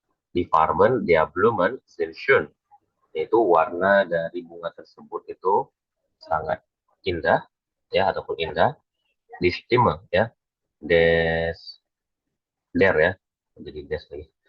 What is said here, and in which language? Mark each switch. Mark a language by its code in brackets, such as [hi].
[de] Die Farben der Blumen sind schön. [id] Itu warna dari bunga tersebut itu sangat indah ya, ataupun indah. Die Stimme ya, des der ya, jadi des lagi.